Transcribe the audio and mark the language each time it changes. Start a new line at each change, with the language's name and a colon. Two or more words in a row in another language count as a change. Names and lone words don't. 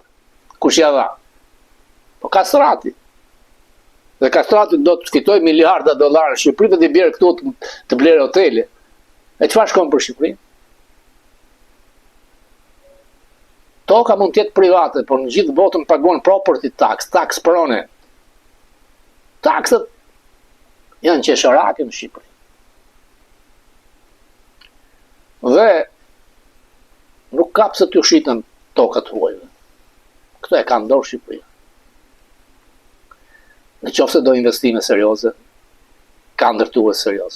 Albanian: Kush ja dha? Po Kastrati. Dhe Kastrati do të fitoj miliarda dollarë në Shqipëri dhe t'i bjerë këtu të blerë hotele. E çfarë shkon për Shqipërinë? Toka mund të jetë private, por në gjithë botën paguan
English: property tax,
Albanian: tax prone. Taksat janë qesharake në Shqipëri. Dhe nuk ka pse t'ju shiten tokat huajve. Këto e ka ndorë Shqipëria. Në qoftë se do investime serioze, ka ndërtues serioz.